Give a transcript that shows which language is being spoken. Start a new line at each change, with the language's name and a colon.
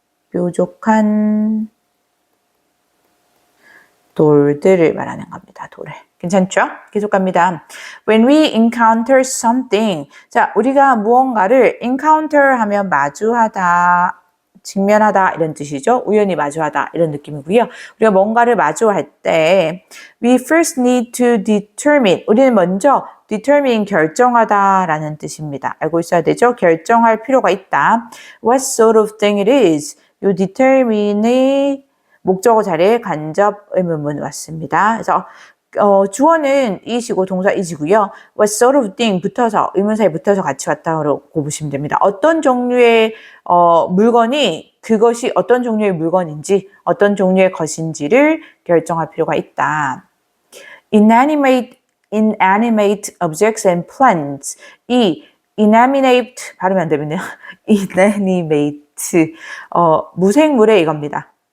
Korean: 뾰족한 돌들을 말하는 겁니다. 돌을. 괜찮죠? 계속 갑니다.
English: When we encounter something.
Korean: 자, 우리가 무언가를 encounter 하면 마주하다, 직면하다 이런 뜻이죠. 우연히 마주하다 이런 느낌이고요. 우리가 뭔가를 마주할 때
English: we first need to determine.
Korean: 우리는 먼저 determine 결정하다라는 뜻입니다. 알고 있어야 되죠? 결정할 필요가 있다.
English: What sort of thing it is.
Korean: 요 determine이 목적어 자리에 간접 의문문 왔습니다. 그래서 주어는 이시고 동사 이시고요.
English: What sort of thing
Korean: 붙어서 의문사에 붙어서 같이 왔다고 보시면 됩니다. 어떤 종류의 물건이 그것이 어떤 종류의 물건인지 어떤 종류의 것인지를 결정할 필요가 있다.
English: Inanimate objects and plants.
Korean: 이 inanimate 발음이 안 되면요. inanimate 무생물의 이겁니다.